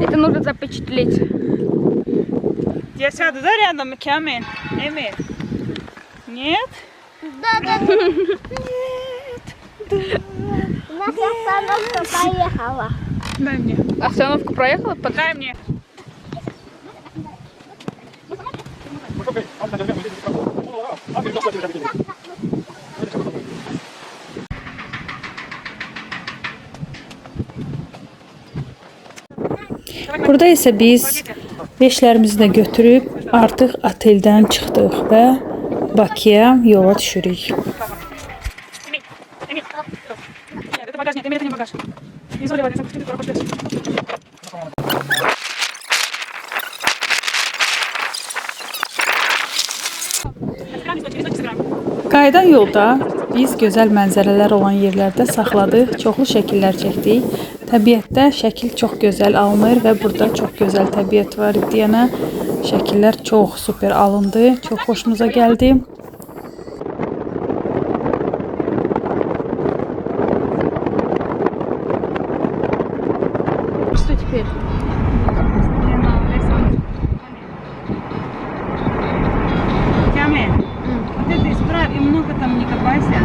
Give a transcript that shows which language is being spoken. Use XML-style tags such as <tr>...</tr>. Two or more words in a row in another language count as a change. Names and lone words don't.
<ru>Это нужно запечатлеть. Я сяду, да, рядом, Камиль? Эмиль? Нет? Да. Наша остановка поехала. Дай мне. Остановку проехала? Дай мне.</ru> <az>Burada isə biz veşlərimizi də götürüb artıq oteldən çıxdıq və Bakıya yola düşürük.</az> <ru>Эмиль. Нет, это багаж, нет, Эмиль, это не багаж. Не заливай, я сам хочу</ru> <az>Qayıdan yolda biz gözəl mənzərələr olan yerlərdə saxladıq, çoxlu şəkillər çəkdik. Təbiətdə şəkil çox gözəl alınır və burada çox gözəl təbiət var idi. Yəni şəkillər çox super alındı, çox xoşumuza gəldi.</az> <ru>Что теперь? Камиль, вот это исправь и много там не копайся.</ru>